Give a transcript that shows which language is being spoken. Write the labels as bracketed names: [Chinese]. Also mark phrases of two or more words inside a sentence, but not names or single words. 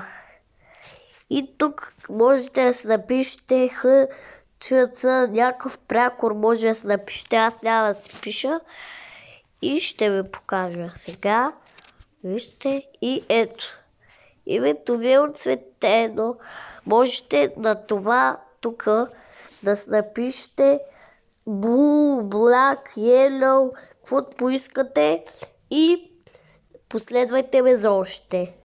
[Bulgarian] И тук можете да се напишете някакъв прякор може да се напишете, аз няма да си пиша и ще ви покажа сега. Вижте и ето. Името ви е отцветено. Можете на това тук да се напишете [English] blue, black, yellow, [Bulgarian] каквото поискате и последвайте ме за още.